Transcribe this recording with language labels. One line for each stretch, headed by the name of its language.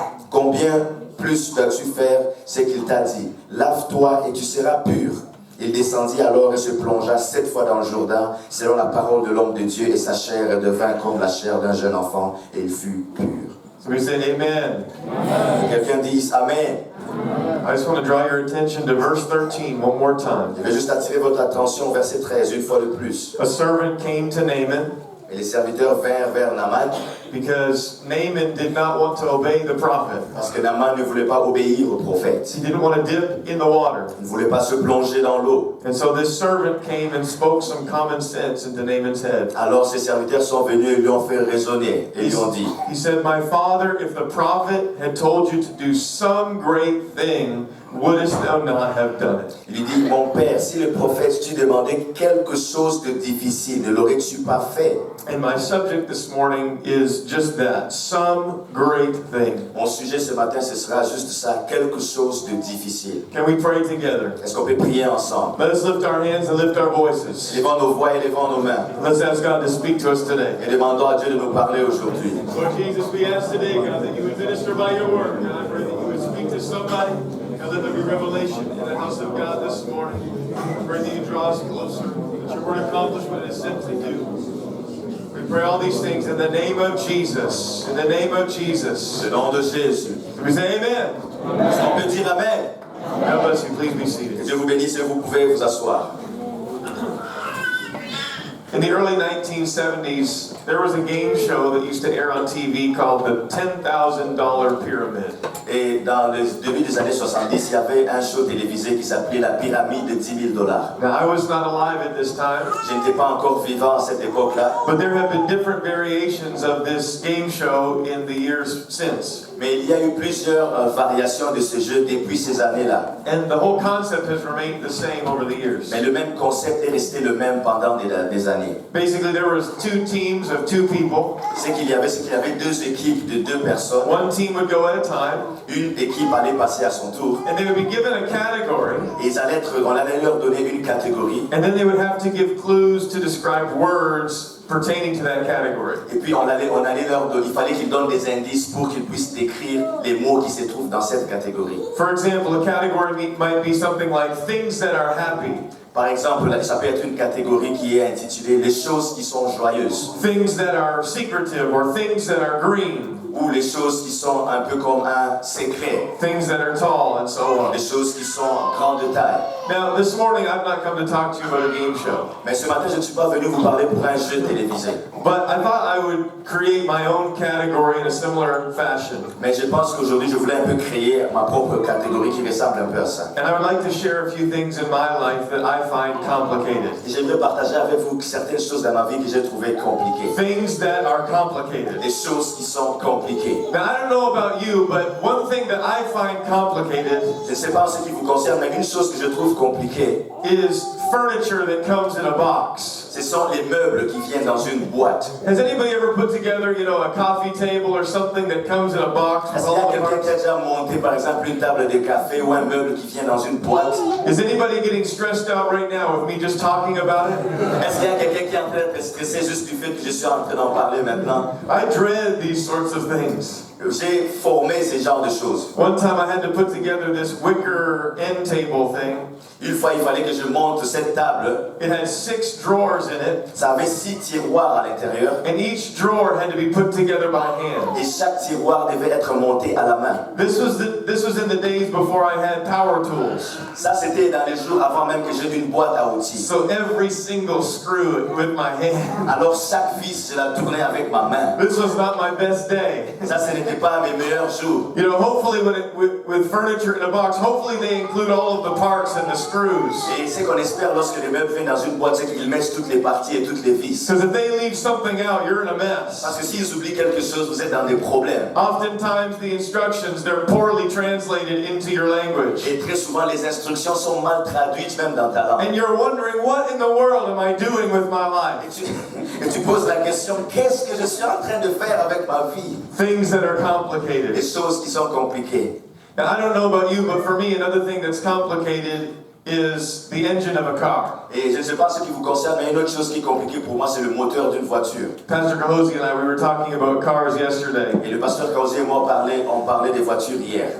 French: Combien plus vas-tu faire ce qu'il t'a dit? Lave-toi et tu seras pur. » Il descendit alors et se plongea 7 fois dans le Jourdain, selon la parole de l'homme de Dieu, et sa chair devint comme la chair d'un jeune enfant, et il fut pur.
English: So we say amen.
French: Quelqu'un dise Amen.
English: I just want to draw your attention to verse 13 one more time.
French: Je vais juste attirer votre attention au verset 13, une fois de plus.
English: A servant came to Naaman
French: Et les serviteurs vinrent vers Naaman,
English: because Naaman did not want to obey the prophet.
French: parce que Naaman ne voulait pas obéir au prophète.
English: He didn't want to dip in the water.
French: Il ne voulait pas se plonger dans l'eau.
English: And so this servant came and spoke some common sense into Naaman's head.
French: Alors ses serviteurs sont venus et lui ont fait raisonner. Et lui ont dit,
English: He said, "My father, if the prophet had told you to do some great thing, wouldest thou not have done it?"
French: il lui dit, mon père, si le prophète t'eût demandé quelque chose de difficile, ne l'aurais-tu pas fait?
English: And my subject this morning is just that, some great thing.
French: Mon sujet ce matin, ce sera juste ça, quelque chose de difficile.
English: Can we pray together?
French: Est-ce qu'on peut prier ensemble?
English: Let us lift our hands and lift our voices.
French: Levons nos voix et levons nos mains.
English: Let's ask God to speak to us today.
French: Et demandons à Dieu de nous parler aujourd'hui.
English: Lord Jesus, we ask today, God, that you would minister by your word. God, I pray that you would speak to somebody. God, let there be revelation in the house of God this morning. I pray that you draw us closer, that your word accomplish what it is sent to do. We pray all these things in the name of Jesus. In the name of Jesus.
French: Au nom de Jésus.
English: Can we say amen?
French: Est-ce qu'on peut dire Amen?
English: God bless you. Please be
French: Que
English: seated.
French: Dieu vous bénisse et vous pouvez vous asseoir.
English: In the early 1970s, there was a game show that used to air on TV called the $10,000 Pyramid.
French: Et dans le début des années 70, il y avait un show télévisé qui s'appelait La Pyramide de $10 000.
English: Now, I was not alive at this time,
French: Je n'étais pas encore vivant à cette époque-là,
English: but there have been different variations of this game show in the years since.
French: mais il y a eu plusieurs variations de ce jeu depuis ces années-là.
English: And the whole concept has remained the same over the years.
French: Mais le même concept est resté le même pendant des années.
English: Basically, there was 2 teams of 2 people.
French: C'est qu'il y avait 2 équipes de 2 personnes.
English: One team would go at a time,
French: Une équipe allait passer à son tour.
English: and they would be given a category,
French: Et on allait leur donner une catégorie.
English: and then they would have to give clues to describe words pertaining to that category.
French: Et puis on allait leur donner, il fallait qu'ils donnent des indices pour qu'ils puissent décrire les mots qui se trouvent dans cette catégorie.
English: For example, a category might be something like things that are happy.
French: Par exemple, ça peut être une catégorie qui est intitulée les choses qui sont joyeuses
English: things that are secretive or things that are green,
French: ou les choses qui sont un peu comme un secret,
English: things that are tall, and so on.
French: les choses qui sont grande taille.
English: Now, this morning I've not come to talk to you about a game show,
French: Mais ce matin, je ne suis pas venu vous parler pour un jeu télévisé.
English: but I thought I would create my own category in a similar fashion.
French: Mais je pense qu'aujourd'hui, je voulais un peu créer ma propre catégorie qui ressemble un peu à ça.
English: And I would like to share a few things in my life that I find complicated.
French: Et j'aimerais partager avec vous certaines choses dans ma vie que j'ai trouvées compliquées.
English: Things that are complicated.
French: Des choses qui sont compliquées.
English: Now, I don't know about you, but one thing that I find complicated
French: Je ne sais pas en ce qui vous concerne, mais une chose que je trouve compliquée,
English: is furniture that comes in a box.
French: ce sont les meubles qui viennent dans une boîte.
English: Has anybody ever put together, a coffee table or something that comes in a box with
French: Est-ce qu'il y
English: all
French: a
English: the
French: quelqu'un qui a
English: parts?
French: déjà monté, par exemple, une table de café ou un meuble qui vient dans une boîte?
English: Is anybody getting stressed out right now with me just talking about it?
French: Est-ce qu'il y a quelqu'un qui est en train d'être stressé juste du fait que je suis en train d'en parler maintenant?
English: I dread these sorts of things.
French: J'ai formé ces genres de choses.
English: One time I had to put together this wicker end table thing.
French: Une fois, il fallait que je monte cette table.
English: It had 6 drawers in it,
French: Ça avait 6 tiroirs à l'intérieur.
English: and each drawer had to be put together by hand.
French: Et chaque tiroir devait être monté à la main.
English: This was in the days before I had power tools.
French: Ça, c'était dans les jours avant même que j'ai une boîte à outils.
English: So every single screw with my hand.
French: Alors chaque vis, je la tournais avec ma main.
English: This was not my best day.
French: Ça, ce n'était pas mes meilleurs jours.
English: Hopefully with furniture in a box, hopefully they include all of the parts and the screws.
French: Et c'est qu'on espère lorsque les meubles viennent dans une boîte, c'est qu'ils mettent toutes les parties et toutes les vis.
English: Because if they leave something out, you're in a mess.
French: Parce que s'ils oublient quelque chose, vous êtes dans des problèmes.
English: Oftentimes the instructions, they're poorly translated into your language.
French: Et très souvent, les instructions sont mal traduites même dans ta langue.
English: And you're wondering, what in the world am I doing with my life?
French: Et tu poses la question, qu'est-ce que je suis en train de faire avec ma vie?
English: Things that are
French: Des
English: complicated.
French: choses qui sont compliquées.
English: And I don't know about you, but for me, another thing that's complicated is the engine of a car.
French: Et je ne sais pas ce qui vous concerne, mais une autre chose qui est compliquée pour moi, c'est le moteur d'une voiture.
English: Pastor Kahosi and I, we were talking about cars yesterday,
French: Et le pasteur Kaosi et moi, on parlait des voitures hier.